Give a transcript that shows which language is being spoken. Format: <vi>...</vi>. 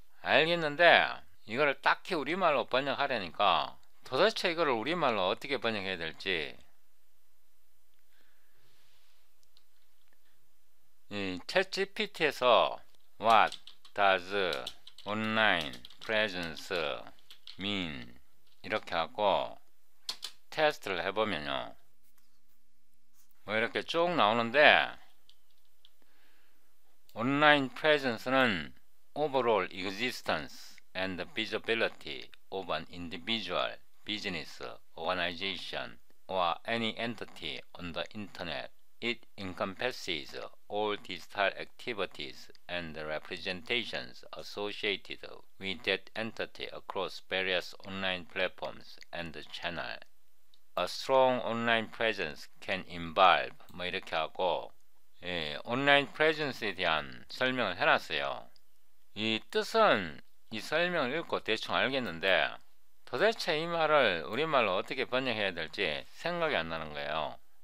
<ko>알겠는데 이거를 딱히 우리말로 번역하려니까 도대체 이거를 우리말로 어떻게 번역해야 될지 이 챗GPT에서</ko> <en>What does online presence mean?</en> <ko>이렇게 하고 테스트를 해보면요. 뭐 이렇게 쭉 나오는데 온라인 presence는</ko> <en>overall existence and visibility of an individual, business, organization, or any entity on the internet. It encompasses all digital activities and representations associated with that entity across various online platforms and channels. A strong online presence can involve</en> <ko>뭐 이렇게 하고 온라인 프레젠스에 대한 설명을 해놨어요. 이 뜻은 이 설명을 읽고 대충 알겠는데 도대체 이 말을 우리말로 어떻게 번역해야 될지 생각이 안 나는 거예요.</ko>